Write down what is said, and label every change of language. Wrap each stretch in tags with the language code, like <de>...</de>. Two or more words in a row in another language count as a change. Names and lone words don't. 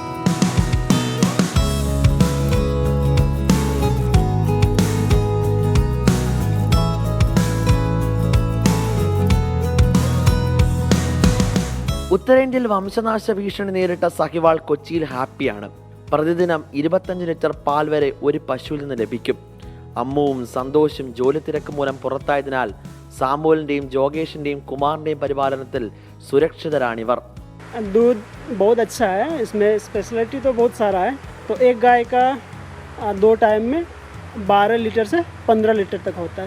<ml>ഉത്തരേന്ത്യയിൽ വംശനാശ ഭീഷണി നേരിട്ട സഹിവാൾ കൊച്ചിയിൽ ഹാപ്പിയാണ്. പ്രതിദിനം 25 ലിറ്റർ പാൽ വരെ ഒരു പശുവിൽ നിന്ന് ലഭിക്കും. അമ്മുവും സന്തോഷും ജോലി തിരക്ക് മൂലം പുറത്തായതിനാൽ സാമുവലിന്റെയും ജോഗേഷിന്റെയും കുമാറിന്റെയും പരിപാലനത്തിൽ സുരക്ഷിതരാണിവർ.</ml> <hi>दूध बहुत अच्छा है, इसमें स्पेशलिटी तो बहुत सारा है. तो एक गाय का 2 टाइम में 12 लीटर से 15 लीटर तक होता है।</hi>